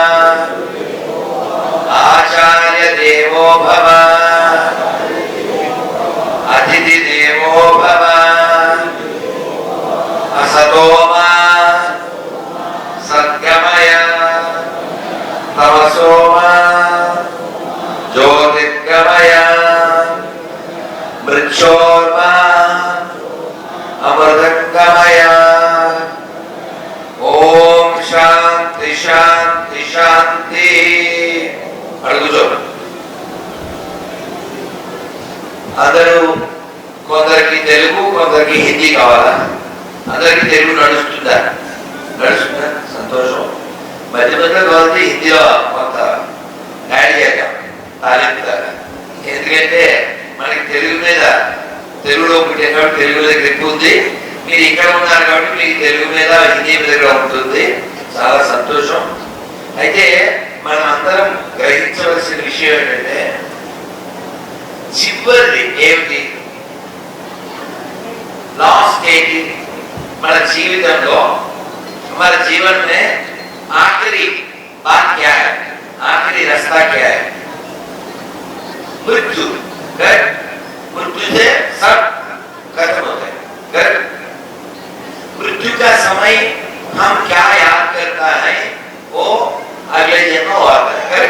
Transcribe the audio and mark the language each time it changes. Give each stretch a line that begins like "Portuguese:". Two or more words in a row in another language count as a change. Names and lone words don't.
Sanskrit: आचार्य देवो भव अतिथि देवो भव असतो मा सद्गमय तमसो मा ज्योतिर्गमय मृक्षोर्मा अमृतंगमय. ओम शांति शांति शांति.
Telugu: अड़गुजो అందరూ కొందరికి తెలుగు కొందరికి హిందీ కావాలా? అందరికి తెలుగు నడుస్తుందా? నడుస్తుందా? సంతోషం. మధ్య మధ్యలో కావాలి హిందీలో కొంత యాడ్ చేద్దాం తాలింపుతారు. ఎందుకంటే మనకి తెలుగు మీద, తెలుగులో పుట్టే కాబట్టి తెలుగు మీద గ్రిప్ ఉంది. మీరు ఇక్కడ ఉన్నారు కాబట్టి మీకు తెలుగు మీద హిందీ మీద కూడా ఉంటుంది. చాలా సంతోషం. అయితే మనం అందరం గ్రహించవలసిన విషయం ఏంటంటే చివరిది ఏమిటి, लास्ट ఏంటి మన జీవితంలో,
Hindi: हमारे जीवन में आखिरी बात क्या है, आखिरी रास्ता क्या है? मृत्यु. मृत्यु से सब खत्म होता है. मृत्यु का समय हम क्या याद करता है वो अगले जन्म आता है.